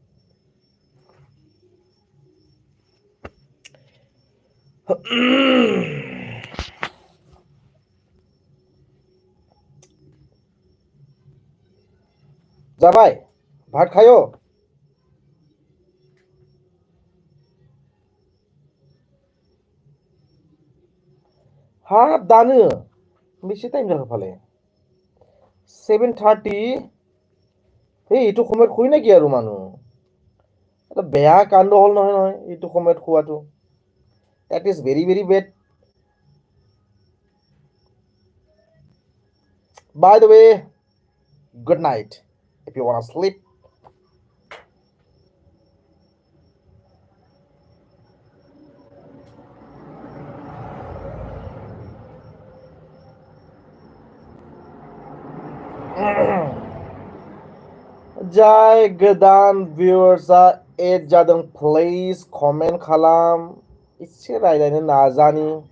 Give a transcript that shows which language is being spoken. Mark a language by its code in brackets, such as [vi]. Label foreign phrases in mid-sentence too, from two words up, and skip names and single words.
[brx] जाबाय भात खायो हाब दानो बेसे टाइम जाखो फालाय [as] 7:30 এই এইটো সময়ত শুই নেকি আৰু মানুহ এটা বেয়া কাণ্ড হ'ল নহয় নহয় এইটো সময়ত শুৱাটো [en] that is very very bad by the way good night if you want to sleep [brx] जाय गोदान भिउआर्सआ एड जादों [en] please comment [brx] खालाम एसे रायज्लायनो नाजानि